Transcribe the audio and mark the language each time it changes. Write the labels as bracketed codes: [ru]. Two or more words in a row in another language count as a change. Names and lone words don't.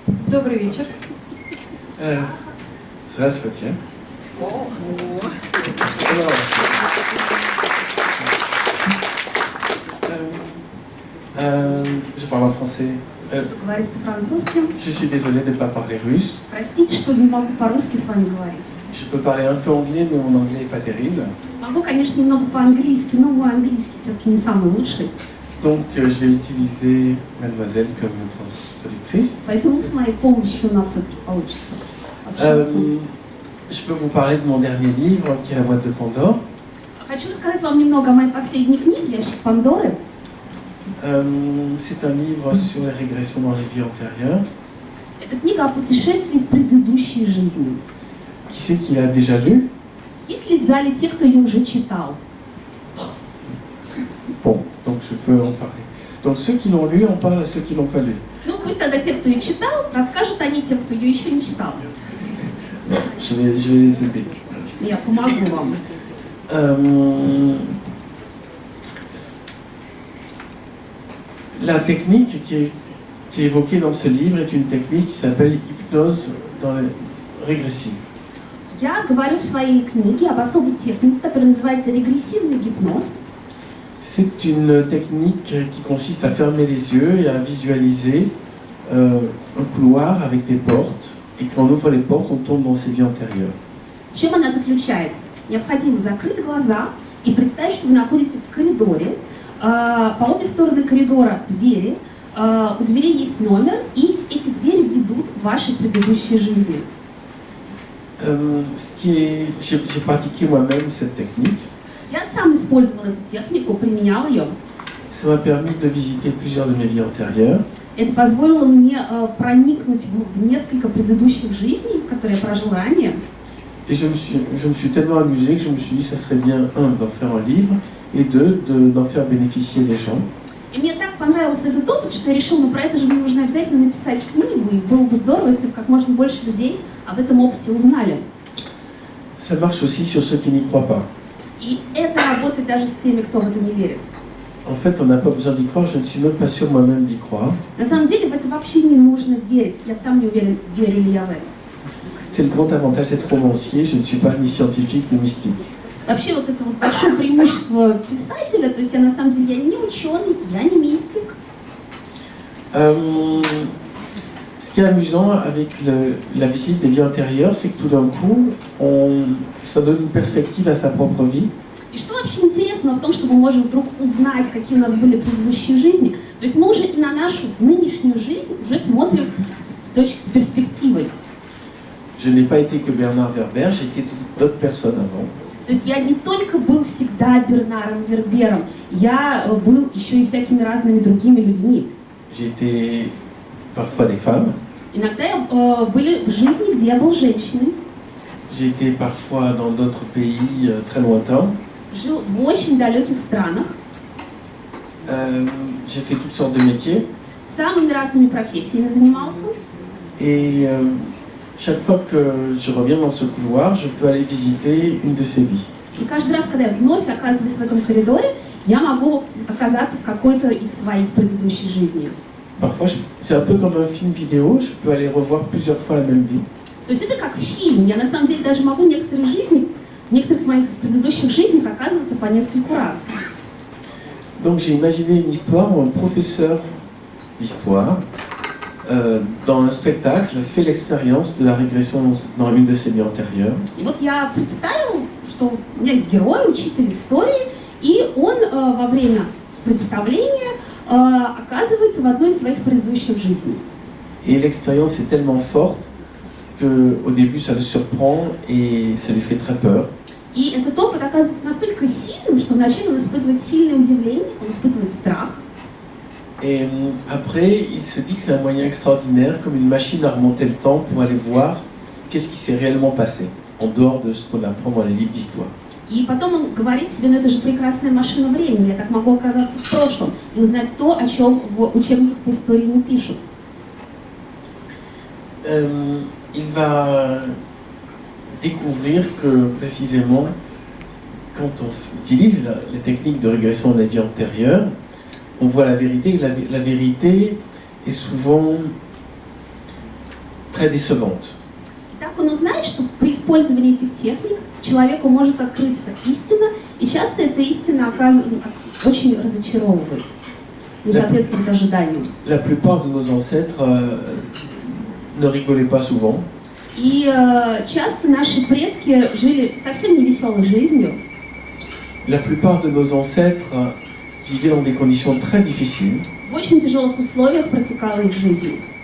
[ru] Добрый вечер. Здравствуйте. [fr] Je parle en français. [ru] Говорить по-французски. [fr] Je suis désolé de ne pas parler russe. [ru] Простите, что не могу по-русски с вами говорить. [fr] Je peux parler un peu anglais, mais mon anglais n'est pas terrible. [ru] Могу, конечно, немного по-английски, но мой английский все-таки не самый лучший. [fr] Donc je vais utiliser mademoiselle comme traductrice. [ru] Поэтому с моей помощью у нас все-таки получится. [fr] Je peux vous parler de mon dernier livre, qui est La boîte de Pandore. [ru] Хочу рассказать вам немного о моей последней книге «Ящик Пандоры». [fr] C'est un livre sur les régressions dans les vies antérieures. [ru] Это книга о путешествии в предыдущей жизни. [fr] Qui c'est qui l'a déjà lu? [ru] Есть ли в зале те, кто ее уже читал? [fr] Bon, donc je peux en parler. Donc ceux qui l'ont lu en parlent à ceux qui l'ont pas lu. [ru] Ну, пусть тогда те, кто ее читал, расскажут они тем, кто ее еще не читал. [fr] Je vais les aider. [ru] Я помогу вам. [fr] La technique qui est évoquée dans ce livre est une technique qui s'appelle hypnose régressive. [ru] Я говорю в своей книге об особой технике, которая называется регрессивный гипноз. [fr] C'est une technique qui consiste à fermer les yeux et à visualiser un couloir avec des portes. Et quand on ouvre les portes, on tombe dans ses vies antérieures. [ru] В чем она заключается? Необходимо закрыть глаза и представить, что вы находитесь в коридоре. По обе стороны коридора двери. У дверей есть номер, и эти двери ведут в вашей предыдущей жизни. [fr] J'ai pratiqué moi-même cette technique. [ru] Я сам использовал эту технику, применял ее. [fr] Ça m'a permis de visiter plusieurs de mes vies antérieures. [ru] Это позволило мне проникнуть в несколько предыдущих жизней, которые я прожил ранее. [fr] Et je me suis tellement amusé que je me suis dit que ça serait bien, un, d'en faire un livre, et deux, d'en faire bénéficier les gens. [ru] И мне так понравился этот опыт, что я решил, ну про это же мне нужно обязательно написать книгу, и было бы здорово, если бы как можно больше людей об этом опыте узнали. [fr] Ça marche aussi sur ceux qui n'y croient pas. [ru] И это работает даже с теми, кто в это не верит. [fr] En fait, on n'a pas besoin d'y croire, je ne suis même pas sûr moi-même d'y croire. [ru] На самом деле в это вообще не нужно верить. Я сам не уверен, верю ли я в это. [fr] C'est le grand avantage d'être romancier, je ne suis pas ni scientifique ni mystique. [ru] Вообще вот это вот большое преимущество писателя, то есть я на самом деле я не ученый, я не мистик. [fr] Ce qui est amusant avec la visite des vies antérieures, c'est que tout d'un coup, ça donne une perspective à sa propre vie. [ru] И что вообще интересно в том, что мы можем вдруг узнать, какие у нас были предыдущие жизни. То есть мы уже и на нашу нынешнюю жизнь уже смотрим с перспективой. [fr] Je n'ai pas été que Bernard Werber, j'ai été d'autres personnes avant. [ru] То есть я не только был всегда Бернаром Вербером, я был еще и всякими разными другими людьми. [fr] J'ai été parfois des femmes. [ru] Иногда были жизни, где я был женщиной. [fr] J'ai été parfois dans d'autres pays très lointains. [ru] Жил в очень далеких странах. [fr] J'ai fait toutes sortes de métiers. [ru] Самыми разными профессиями занимался. [fr] Et chaque fois que je reviens dans ce couloir, je peux aller visiter une de ces vies. [ru] И каждый раз, когда я вновь оказываюсь в этом коридоре, я могу оказаться в какой-то из своих предыдущих жизней. [fr] Parfois, c'est un peu comme un film vidéo, je peux aller revoir plusieurs fois la même vie. [ru] То есть это как фильм. Я на самом деле даже могу некоторые жизни, в некоторых моих предыдущих жизнях оказываться по нескольку раз. [fr] Donc j'ai imaginé une histoire où un professeur d'histoire, dans un spectacle, fait l'expérience de la régression dans une de ses vies antérieures. [ru] И вот я представил, что у меня есть герой, учитель истории, и он во время представления оказывается в одной из своих предыдущих жизней. [fr] Et l'expérience est tellement forte qu'au début ça le surprend et ça lui fait très peur. [ru] И этот опыт оказывается настолько сильным, что вначале он испытывает сильное удивление, он испытывает страх. [fr] Et après, il se dit que c'est un moyen extraordinaire, comme une machine à remonter le temps pour aller voir qu'est-ce qui s'est réellement passé, en dehors de ce qu'on apprend dans les livres d'histoire. [ru] И потом он говорит себе, ну это же прекрасная машина времени, я так могу оказаться в прошлом и узнать то, о чем в учебниках по истории не пишут. [fr] Il va découvrir que précisément, quand on utilise les techniques de régression de la vie antérieure, on voit la vérité, et la vérité est souvent très décevante. [ru] И так он узнает, что при использовании этих техник человеку может открыться истина, и часто эта истина очень разочаровывает, не соответствует ожиданиям. [fr] La plupart de nos ancêtres ne rigolaient pas souvent. [ru] И часто наши предки жили совсем не веселой жизнью. [fr] La plupart de nos ancêtres vivaient dans des conditions très difficiles. [ru] В очень тяжелых условиях протекала их жизнь.